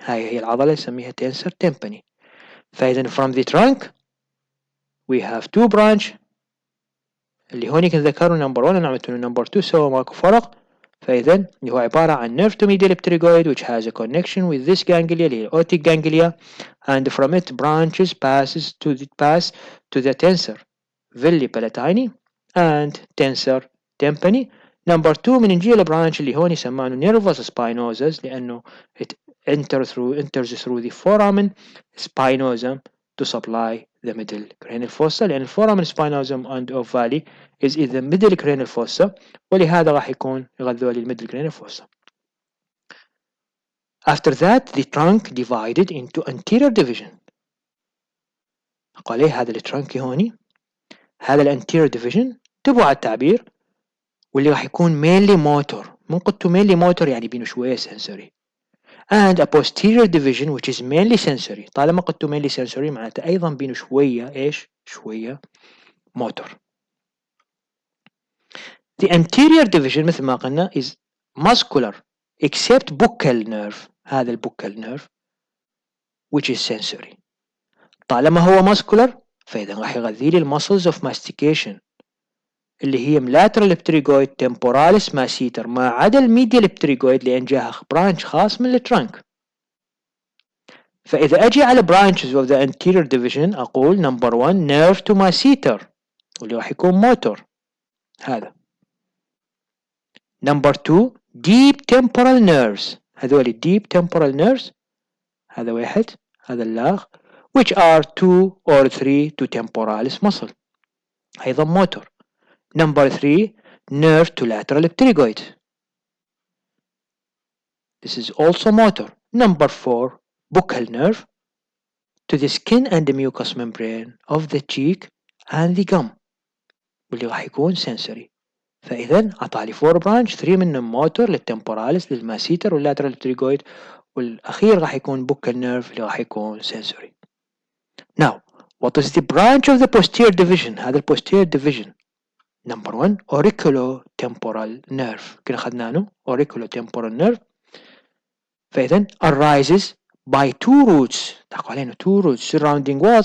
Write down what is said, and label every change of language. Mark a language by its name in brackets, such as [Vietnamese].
[Arabic] هاي هي العضلة نسميها tensor tympani. [English] فإذا from the trunk we have two branch [Arabic] اللي هونيك نذكروا [English] number 1 ونعمل number 2 [Arabic] سوا ماكو فرق. [English] فإذا اللي هو عبارة عن nerve to medial pterygoid which has a connection with this ganglia اللي هي otic ganglia, and from it branches pass to the tensor villi palatini and tensor tympani. Number 2 meningeal branch [Arabic] اللي هون يسمونه [English] nervus spinosus لأنه it enters through the foramen spinosum to supply the middle cranial fossa, لأن الفورامن spinosum and ovale is in the middle cranial fossa [Arabic] ولهذا راح يكون يغذوا لي الميدل [English] cranial fossa. After that the trunk divided into anterior division. [Arabic] قال ليه هذا الترنك هوني هذا الانتيريور division تبعوا على التعبير واللي راح يكون mainly motor. من قلتوا [English] mainly motor [Arabic] يعني بينه شوية [English] sensory, and a posterior division which is mainly sensory. [Arabic] طالما قلتوا mainly sensory معناته أيضا بينه شوية إيش؟ شوية motor. [English] The anterior division [Arabic] مثل ما قلنا [English] is muscular except buccal nerve. هذا البوكال nerve which is sensory. [Arabic] طالما هو muscular فإذا راح يغذي لي [English] muscles of mastication [Arabic] اللي هي [English] lateral pterygoid temporalis masseter [Arabic] ما عدا الميديال pterygoid لأن جاها برانش خاص من الترنك. فإذا أجي على [English] branches of the anterior division أقول number 1 nerve to masseter واللي راح يكون motor هذا. number 2 deep temporal nerves. هذول deep temporal nerves [Arabic] هذا واحد هذا اللاغ [English] which are 2 or 3 to temporalis muscle أيضا motor. number 3 nerve to lateral pterygoid. This is also motor. number 4 buccal nerve to the skin and the mucous membrane of the cheek and the gum [Arabic] واللي راح يكون [English] sensory. [Arabic] فإذا أعطالي 4 branch 3 منهم motor للtemporalis للماسيتر والlateral pterygoid والأخير راح يكون buccal nerve اللي راح يكون sensory. [English] Now what is the branch of the posterior division؟ هذا posterior division number 1 auriculotemporal nerve [Arabic] كنا أخذناه [English] auriculotemporal nerve. فإذا arises by 2 roots [Arabic] تحكوا علينا [English] 2 roots surrounding what?